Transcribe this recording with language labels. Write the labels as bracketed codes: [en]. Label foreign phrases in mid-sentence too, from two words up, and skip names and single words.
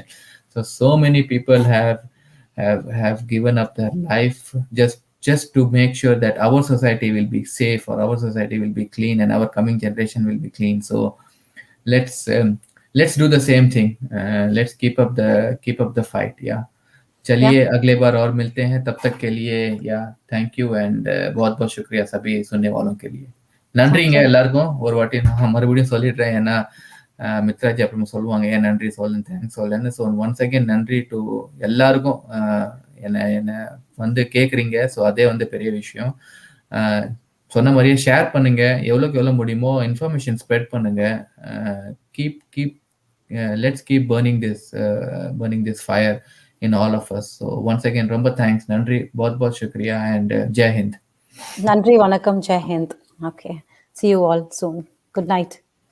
[en] So many people have given up their life just to make sure that our society will be safe, or our society will be clean, and our coming generation will be clean. So let's do the same thing. Let's keep up the fight. Yeah. [hi] चलिए अगले बार और मिलते हैं, तब तक के लिए [en] thank you and [hi] बहुत बहुत शुक्रिया सभी सुनने वालों के लिए. [ta] நன்றிங்க எல்லாருக்கும். ஒரு வாட்டி நான் மறுபடியும் சொல்லிடுறேன், ஏன்னா மித்ராஜி அப்புறம் சொல்லுவாங்க ஏன் நன்றி சொல்லுன்னு, தேங்க்ஸ் சொல்லுன்னு. [en] so once again [ta] நன்றி டு எல்லாருக்கும் என்ன கேட்குறீங்க. ஸோ அதே பெரிய விஷயம். சொன்ன மாதிரியே ஷேர் பண்ணுங்க, எவ்வளோக்கு எவ்வளோ முடியுமோ [en] information spread [ta] பண்ணுங்க. [en] let's keep burning this fire in all of us. So once again ரொம்ப thanks, நன்றி, [hi] बहुत शुक्रिया and जय हिंद. [ta] நன்றி, வணக்கம், [hi] जय हिंद. [en] Okay, see you all soon. Good night.